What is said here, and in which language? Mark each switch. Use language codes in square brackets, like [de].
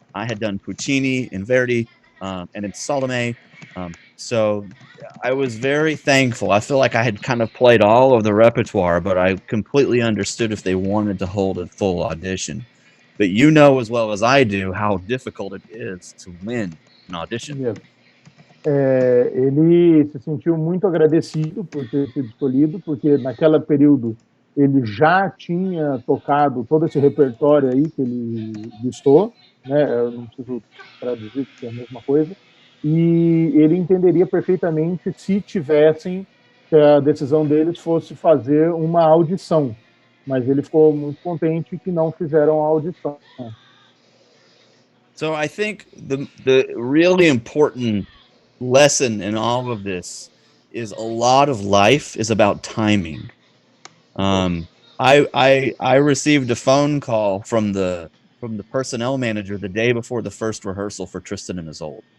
[en] I had done Puccini and Verdi and in Salome. So I was very thankful. I feel like I had kind of played all of the repertoire, but I completely understood if they wanted to hold a full audition. But you know as well as I do how difficult it is to win an audition. Yes. [pt] Ele se sentiu muito agradecido por ter sido escolhido, porque naquele período ele já tinha tocado todo esse repertório aí que ele listou, né? Eu não preciso traduzir porque é a mesma coisa, e ele entenderia perfeitamente se tivessem, que a decisão deles fosse fazer uma audição, mas ele ficou muito contente que não fizeram a audição. [en] So I think the really important lesson in all of this is a lot of life is about timing. I received a phone call from the personnel manager the day before the first rehearsal for Tristan and Isolde.